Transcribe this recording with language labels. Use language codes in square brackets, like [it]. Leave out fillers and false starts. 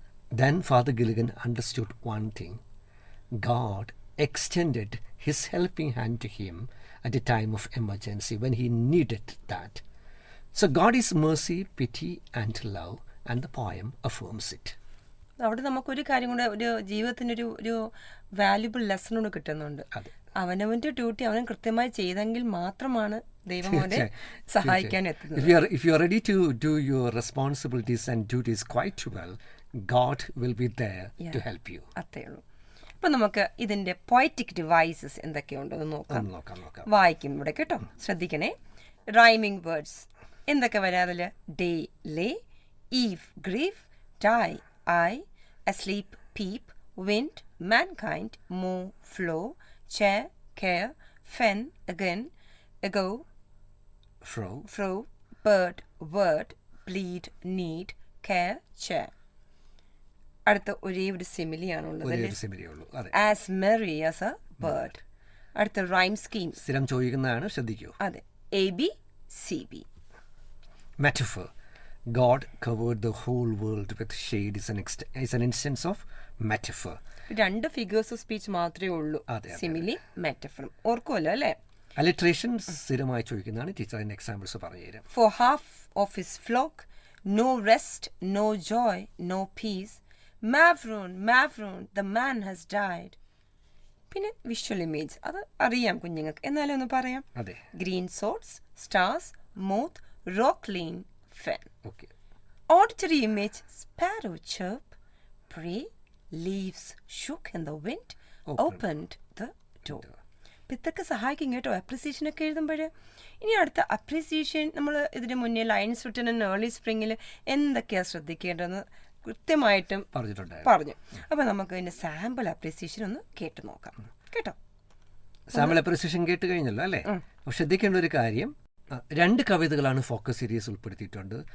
[en] Then Father Gilligan understood one thing. God extended his helping hand to him at a time of emergency when he needed that. So God is mercy, pity and love, and the poem affirms it. [ml] അവിടെ നമുക്കൊരു കാര്യം കൂടെ, ഒരു ജീവിതത്തിനൊരു ഒരു valuable lesson കൂടെ കിട്ടുന്നുണ്ട്. അവനവൻ്റെ duty അവൻ കൃത്യമായി ചെയ്തെങ്കിൽ മാത്രമാണ് ദൈവം അവനെ സഹായിക്കാൻ എത്തുന്നത്. [en] If you are ready to do your responsibilities and duties quite well, God will be there to help you. [ml] അത്രേ ഉള്ളൂ. അപ്പം നമുക്ക് ഇതിൻ്റെ പോയറ്റിക് ഡിവൈസസ് എന്തൊക്കെയുണ്ടെന്ന് നോക്കാം. വായിക്കും ഇവിടെ കേട്ടോ, ശ്രദ്ധിക്കണേ. റൈമിംഗ് വേർഡ്സ് എന്തൊക്കെ വരാതിൽ? [en] Day lay, eve grief, die eye, asleep peep, wind mankind, move flow, chair care, fen again, ago fro, bird word, bleed need, care chair. [ml] അടുത്ത ഒരേ ഒരു സിമിലിയാണുള്ളത്. [en] As merry as a bird. [ml] അടുത്ത rhyme scheme സ്ഥിരം ചോദിക്കുന്നതാണ്, ശ്രദ്ധിക്കൂ. അതെ, AB CB. [en] Metaphor. God covered the whole world with shade is an instance of metaphor. [ml] രണ്ട് figures of speech മാത്രമേ ഉള്ളൂ, സിമിലി മെറ്റഫറും. ഓർക്കുമല്ലോ അല്ലേ? അലിട്രേഷൻ സ്ഥിരമായി ചോദിക്കുന്നതാണ്. ടീച്ചർ അതിന്റെ എക്സാമ്പിൾസ് പറഞ്ഞു തരാം. [en] For half of his flock, no rest, no joy, no peace. Mavroon, the man has died. [ml] പിന്നെ വിഷ്വൽ ഇമേജ്, അത് അറിയാം കുഞ്ഞുങ്ങൾക്ക്, എന്നാലും ഒന്ന് പറയാം. [en] Green shoots, stars, moth, റോക്ക്ലീൻ, fen. Okay. Auditory image, sparrow chirp, pray, leaves shook in the wind, opened the door. [ml] ഇതൊക്കെ സഹായിക്കും കേട്ടോ അപ്രിസിയേഷനൊക്കെ എഴുതുമ്പോൾ. ഇനി അടുത്ത അപ്രിസിയേഷൻ, നമ്മൾ ഇതിന് മുന്നേ ലൈൻസ് റിട്ടൺ ഇൻ ഏർലി സ്പ്രിങ്ങിൽ എന്തൊക്കെയാണ് ശ്രദ്ധിക്കേണ്ടതെന്ന് കൃത്യമായിട്ടും പറഞ്ഞു. അപ്പം നമുക്ക് ഇതിൻ്റെ സാമ്പിൾ അപ്രിസിയേഷൻ ഒന്ന് കേട്ട് നോക്കാം കേട്ടോ. സാമ്പിൾ അപ്രിസിയേഷൻ കേട്ട് കഴിഞ്ഞല്ലോ അല്ലേ? ശ്രദ്ധിക്കേണ്ട ഒരു കാര്യം, 2 കവിതകളാണ് ഫോക്കസ് സീരീസ് ഉൾപ്പെടുത്തിയിട്ടുണ്ട്.